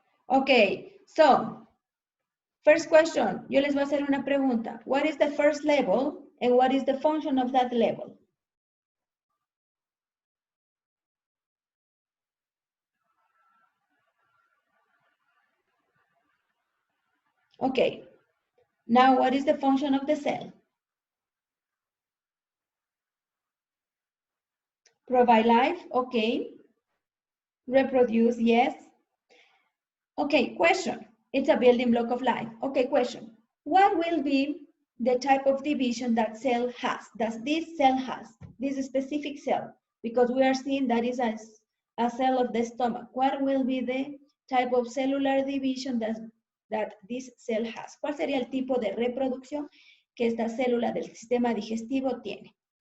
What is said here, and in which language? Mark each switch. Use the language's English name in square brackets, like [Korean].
[English] Okay, so first question, [Spanish] yo les voy a hacer una pregunta. [English] What is the first level and what is the function of that level? Okay, now what is the function of the cell? Provide life, okay. Reproduce, yes. Okay, question. It's a building block of life. Okay, question. What will be the type of division that cell has? Does this cell has? This specific cell? Because we are seeing that is a cell of the stomach. What will be the type of cellular division that this cell has? [Spanish] ¿Cuál sería el tipo de reproducción que esta célula del sistema digestivo tiene?